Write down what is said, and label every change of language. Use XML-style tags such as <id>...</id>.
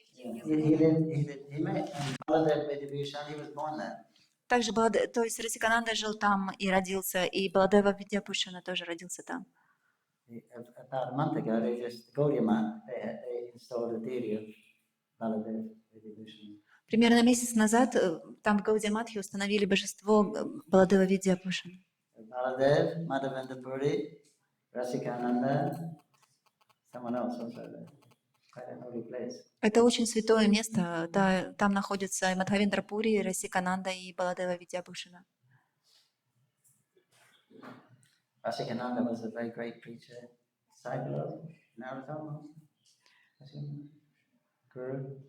<en>He met Baladev Vidibhushan, he was born there.</en> <ru>Также, то есть Расикананда жил там и родился, и Баладева Видьяпушана тоже родился там.</ru> <en>About a month ago, they Gaudiya Math, they installed a deity of Baladev Vidibhushan.</en> <ru>Примерно месяц назад там в Гаудия-матхе установили божество Баладева Видьяпушана.</ru> <en>Baladev, Madhavendra Puri, Rasikananda, someone else also there. Quite a holy place.</en> <ru>Это очень святое место. Да, там находятся и Мадхавендра Пури, и Расикананда, и Баладева Видьяпушана.</ru> <en>Rasikananda was a very great preacher, disciple of Narottama, Guru.</en>